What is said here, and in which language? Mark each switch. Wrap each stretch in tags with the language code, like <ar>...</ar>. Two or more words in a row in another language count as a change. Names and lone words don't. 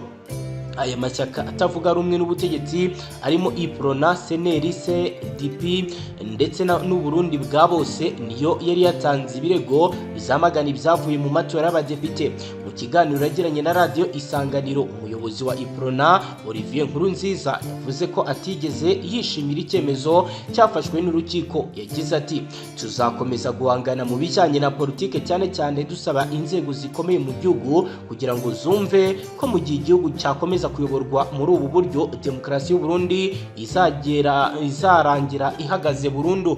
<rw>Aya mashyaka atavuga rumwe n'ubutegetsi arimo Iprona, Seneri, CDP ndetse n'u Burundi bwa bose niyo yari yatanze ibirego bizamagana ibyavuye mu matora y'abadepite. Mu kiganiro yagiranye na radio Isanganiro, umuyobozi wa Iprona Olivier Nkurunziza yavuze ko atigeze yishimira icyemezo cyafashwe n'urukiko. Yagize ati tuzakomeza guhangana mu bijyanye na politike, cyane cyane dusaba inzego zikomeye mu gihugu kugira ngo zumve ko mu gihe igihugu cyakomeza kuyoborwa muri ubu buryo demokarasi y'u Burundi izarangira ihagaze burundu.</rw>